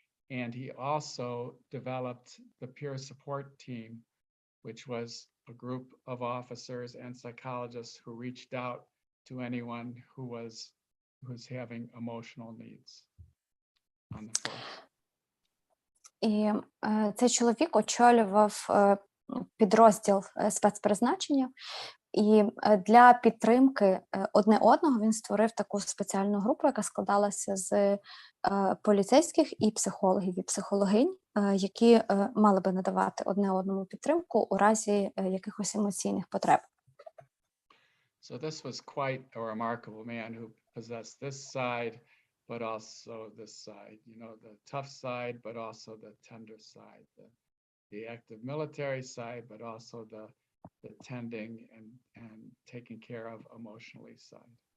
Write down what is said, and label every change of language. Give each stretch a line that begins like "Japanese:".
English: And he also developed the peer support team, which was a group of officers and psychologists who reached out to anyone who's having emotional needs on the force.
Ukrainian: І цей чоловік очолював підрозділ спецпризначення, і для підтримки одне одного він створив таку спеціальну групу, яка складалася з поліцейських і психологів, і психологинь, які мали би надавати одне одному підтримку у разі якихось емоційних потреб.
English: So this was quite a remarkable man who possessed this side, but also this side, the tough side, but also the tender side, the active military side, but also the tending and taking care of emotionally side.